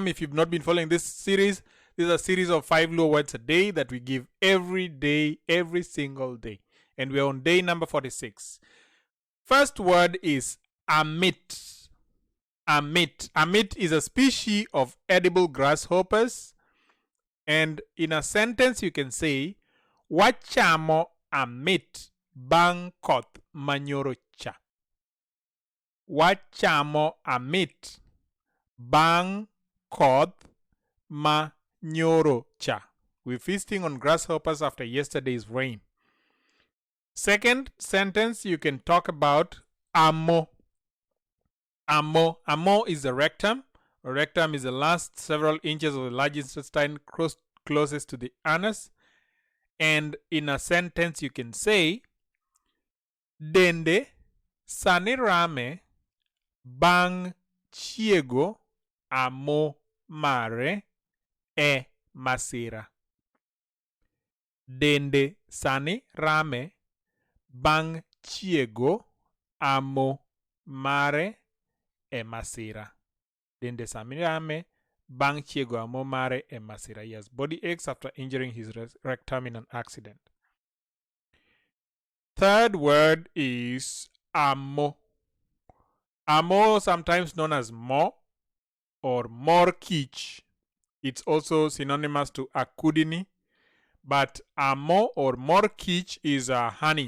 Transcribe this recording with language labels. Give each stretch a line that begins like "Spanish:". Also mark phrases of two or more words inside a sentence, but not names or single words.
English: If you've not been following this series, this is a series of 5 Luo words a day that we give every day, every single day. And we're on day number 46. First word is Amit. Amit. Amit is a species of edible grasshoppers. And in a sentence you can say,
Luo (Kenya and Tanzania): Wachamo Amit bang koth manyoro cha. Wachamo Amit bang koth manyoro cha.
English: We're feasting on grasshoppers after yesterday's rain. Second sentence, you can talk about amo. Amo is the rectum. A rectum is the last several inches of the large intestine closest to the anus. And in a sentence, you can say,
Luo (Kenya and Tanzania): Dende sanirame bang chiego amo mare e masira. Dende sani rame bang chiego amo mare e masira. Dende sani rame bang chiego amo mare e masira.
English: He has body aches after injuring his rectum in an accident. Third word is amo. Amo, sometimes known as mo or
Luo (Kenya and Tanzania): more kich.
English: It's also synonymous to akudini, but amo or
Luo (Kenya and Tanzania): more kich
English: is honey.